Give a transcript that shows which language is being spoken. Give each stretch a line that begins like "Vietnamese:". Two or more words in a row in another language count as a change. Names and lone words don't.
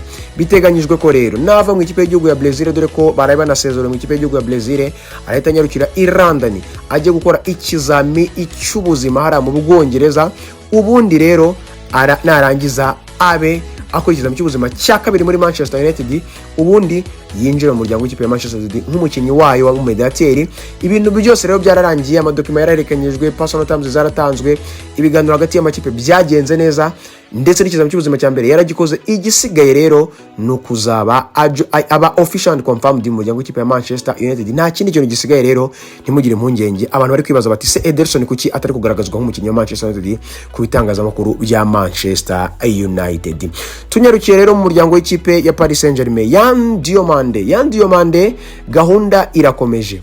Kinyarwanda: Biteganyijwe ko rero nava mu ikipe y'igihugu ya Brazil, dore ko baraye banasezerera mu ikipe y'igihugu ya Brazil, arahita nyarukira i London ajye gukora ikizami cy'ubuzima hara mu Bwongereza. Ubundi rero narangiza abe akora ikizami cy'ubuzima cya kabiri muri Manchester United, ubundi yinjira mu muryango w'ikipe ya Manchester United nk'umukinnyi wayo wa mediateri. Ibintu byose rero byararangiye, amadokima yararekanyijwe,
English: personal terms
Kinyarwanda: zaratanzwe, ibiganiro hagati y'amakipe byagenze neza, ndetse n'ikizami cy'ubuzima cya mbere yaragikoze. Igisigaye rero no kuzaba aba
English: official and confirmed
Kinyarwanda: mu muryango w'ikipe ya Manchester United. Nta kindi kintu gisigaye rero, ntimugire impungenge. Abantu bari kwibaza bati se Ederson kuki atari kugaragazwa nk'umukinnyi wa Manchester United ku bitangazamakuru bya Manchester United. Tunyarukiye rero mu muryango w'ikipe ya Paris Saint-Germain. Yan Diomande gahunda irakomeje.